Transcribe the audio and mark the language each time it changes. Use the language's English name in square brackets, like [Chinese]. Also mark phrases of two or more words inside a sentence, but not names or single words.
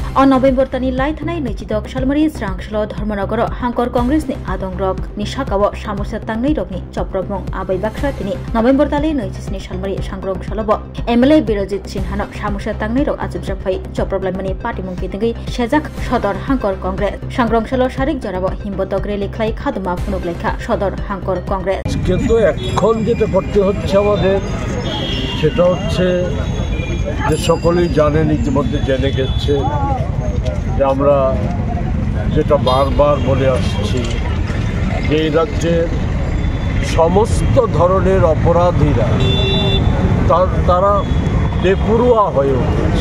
[Kok Borok] On November tani lai thanai nechidok Shalmari Srangshlo Dharmanagar Hankor Congress ni Adong Rock ni Shakawa Samosa Tangnai Rokni Choprobong Abai Baksa tini November tali nechisni Shalmari Sangrong Shalobo MLA Birojit Sinhano Samosa Tangnai Rok Ajib Jafai Choproblamani Party Mungki Tingi Shezak Shodor Hankor Congress Sangrong Shalo Sharik Jarabo Himbodok Reli Klai Khadma Funuk Lekha Shodor Hankor Congress [Bangla] কিন্তু এখন যেটা করতে হচ্ছে আমাদের সেটা হচ্ছে যে সকলেই জানেন ইতিমধ্যে জেনে গেছে যে আমরা যেটা বারবার বলে আসছি যে এই রাজ্যের সমস্ত ধরনের অপরাধীরা তারা বেপরোয়া হয়ে উঠেছে।